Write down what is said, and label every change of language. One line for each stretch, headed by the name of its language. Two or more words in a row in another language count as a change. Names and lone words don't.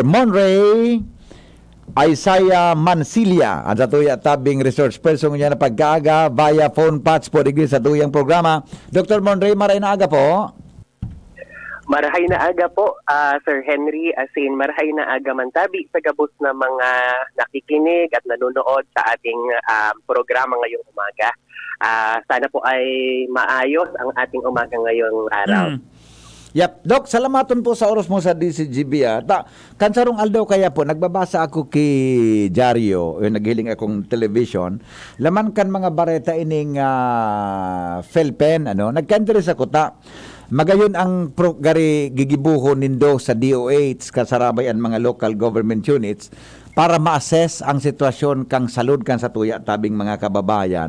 Bikol: Monray Isaiah Mancilia, ang satuya tabing research person niya na pagkaaga via phone patch po digri sa tuyang programa. Dr. Monray, maray na aga po. Marahay na aga po, Sir Henry, marahay na aga mantabi sa gabos na mga
Filipino: nakikinig at nanonood sa ating programa ngayong umaga. Sana po ay maayos ang ating umaga ngayong araw.
English: Yep.
Bikol: Dok, salamaton po sa oras mo sa DCGB. Kansarong aldaw kaya po, nagbabasa ako kay Diaryo, naghiling akong television, laman kan mga bareta ining PhilPen, nagka-interest ako magayon ang gari gigibuho nindo sa DOH, kasarabay ang mga
English: local government units,
Bikol: para ma-assess ang sitwasyon kang salud kan sa tuya tabing mga kababayan.